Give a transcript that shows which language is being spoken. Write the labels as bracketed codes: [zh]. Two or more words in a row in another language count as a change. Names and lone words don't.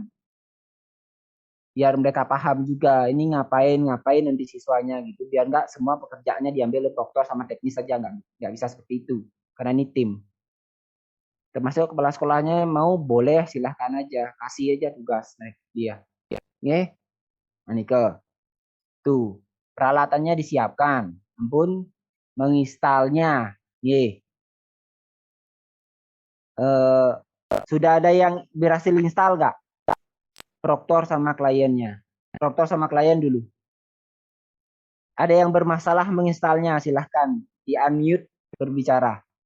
[id] Biar mereka paham juga ini ngapain nanti siswanya gitu. Biar nggak semua pekerjaannya diambil oleh proktor sama teknis saja, nggak bisa seperti itu. Karena ini tim. Termasuk kepala sekolahnya mau boleh silahkan aja, kasih aja tugas dia. [ban] Nggih. Manike. [id] Tuh, peralatannya disiapkan. Ampun menginstalnya. Nggih. Sudah ada yang berhasil install nggak? Proktor sama kliennya. Proktor sama klien dulu. Ada yang bermasalah menginstalnya, silahkan di-unmute berbicara.